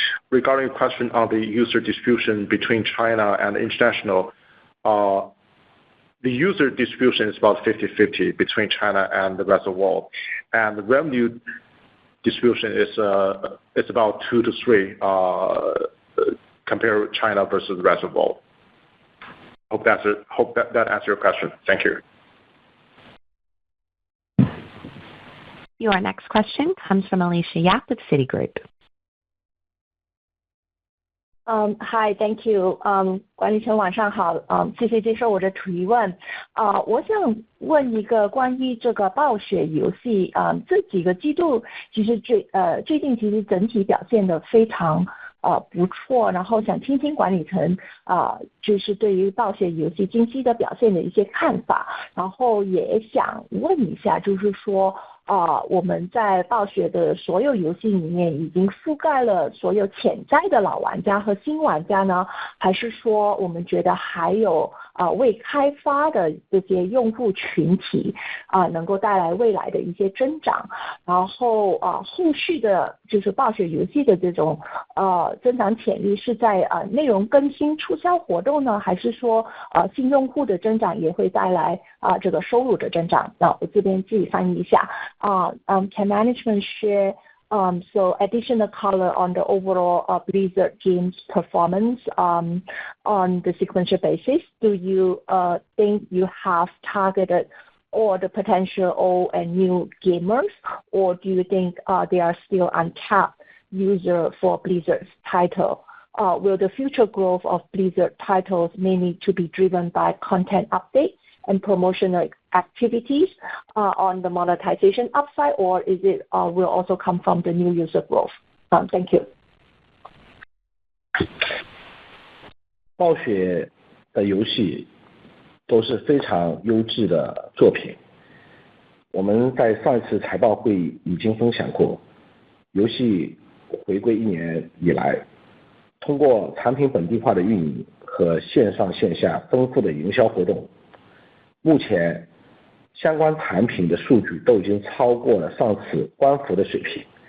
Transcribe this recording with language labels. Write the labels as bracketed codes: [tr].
[en] Regarding a question on the user distribution between China and international, the user distribution is about 50-50 between China and the rest of the world, and the revenue distribution is about 2-3 compared with China versus the rest of the world. Hope that answers your question. Thank you. Your next question comes from Alicia Yap with Citigroup. Hi, thank you. [zh] 管理层晚上好，谢谢接受我的提问。我想问一个关于这个暴雪游戏，这几个季度其实最近其实整体表现得非常不错，然后想听听管理层就是对于暴雪游戏近期的表现的一些看法，然后也想问一下，就是说我们在暴雪的所有游戏里面已经覆盖了所有潜在的老玩家和新玩家呢，还是说我们觉得还有未开发的这些用户群体能够带来未来的一些增长，然后后续的就是暴雪游戏的这种增长潜力是在内容更新促销活动呢，还是说新用户的增长也会带来这个收入的增长？那我这边自己翻译一下。 [en] Can management share so additional color on the overall Blizzard games performance on the sequential basis? Do you think you have targeted all the potential old and new gamers, or do you think they are still untapped user for Blizzard's title? Will the future growth of Blizzard titles mainly to be driven by content updates and promotional activities on the monetization upside, or is it will also come from the new user growth? Thank you. [zh] 暴雪的游戏都是非常优质的作品。我们在上一次财报会议已经分享过，游戏回归1年以来，通过产品本地化的运营和线上线下丰富的营销活动，目前相关产品的数据都已经超过了上次官服的水平。